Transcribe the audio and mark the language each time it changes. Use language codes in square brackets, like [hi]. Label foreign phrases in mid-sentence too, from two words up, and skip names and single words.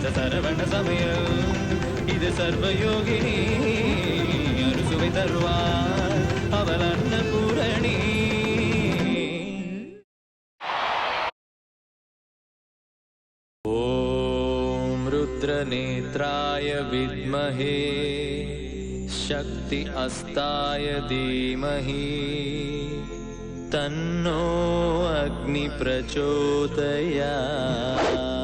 [ta] சரவண சமையல் இது சர்வயோகினி அறுசுவை தருவாள் அவள் அன்னபூரணி. [sa] ஓம் रुद्रनेत्राय विद्महे शक्ति अस्ताय धीमहि तन्नो अग्नि प्रचोदयात्।